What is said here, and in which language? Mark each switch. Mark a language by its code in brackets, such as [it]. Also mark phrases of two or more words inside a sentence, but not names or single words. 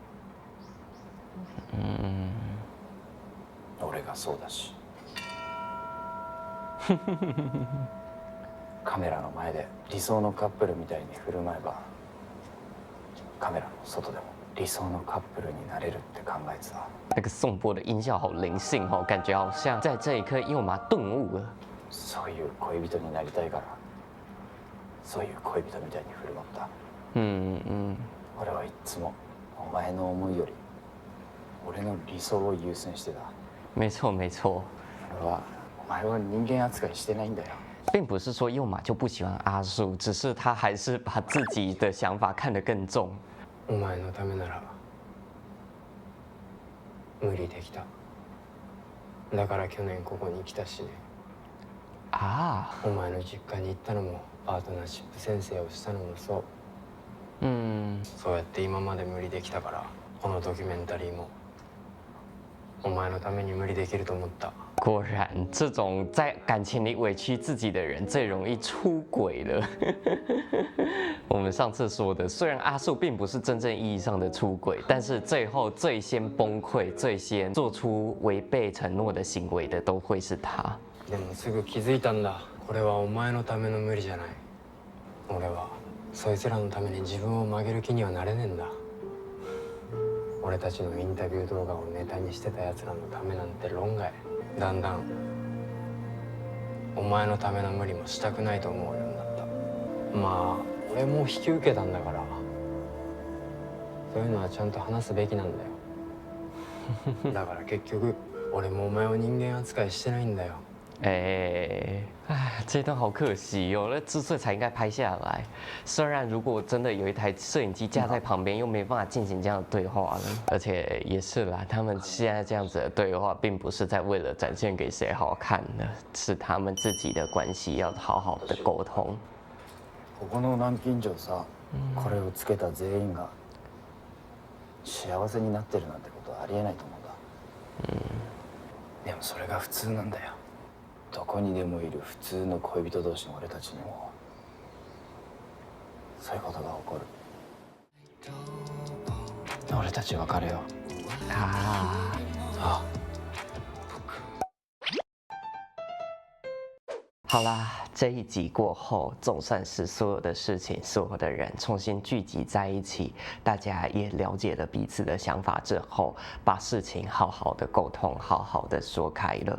[ja] 俺がそうだし。カメラの前で理想のカップルみたいに振る舞えばカメラの外でも理想のカップルになれるって考えてた。 [zh] 那个颂钵的音效好灵性哦，感觉好像在这一刻佑马顿悟了。 [ja] そういう恋人になりたいからそういう恋人みたいに振る舞った。俺はいつもお前の思いより俺の理想を優先してた。 [zh] 没错没错。 [ja] 俺はお前を人間扱いしてないんだよ。 [zh] 并不是说佑马就不喜欢阿树，只是他还是把自己的想法看得更重。 [ja] お前のためなら無理できた。だから去年ここに来たしね。啊，お前の実家に行ったのもパートナーシップ宣誓をしたのもそう。そうやって今まで無理できたからこのドキュメンタリーもお前のために無理できると思った。 [zh] 果然，这种在感情里委屈自己的人最容易出轨了。我们上次说的，虽然阿树并不是真正意义上的出轨，但是最后最先崩溃、最先做出违背承诺的行为的，都会是他。 [ja] でもすぐ気づいたんだ。これはお前のための無理じゃない。俺はそいつらのために自分を曲げる気にはなれねえんだ。俺たちのインタビュー動画をネタにしてたやつらのためなんて論外。だんだんお前のための無理もしたくないと思うようになった。まあ俺も引き受けたんだからそういうのはちゃんと話すべきなんだよ。だから結局俺もお前を人間扱いしてないんだよ。 [zh] 这段好可惜哦，那智穗才应该拍下来。虽然如果真的有一台摄影机架在旁边，又没办法进行这样的对话了。而且也是啦，他们现在这样子的对话，并不是在为了展现给谁好看的，是他们自己的关系要好好的沟通。 [ja] ここの南京錠さ、これをつけた全員が幸せになってるなんてことはありえないと思うんだ。でもそれが普通なんだよ。どこにでもいる普通の恋人同士の俺たちにもそういうことが起こる。俺たち別れよう。ああ。 [zh] 好啦，这一集过后，总算是所有的事情、所有的人重新聚集在一起，大家也了解了彼此的想法之后，把事情好好的沟通，好好的说开了。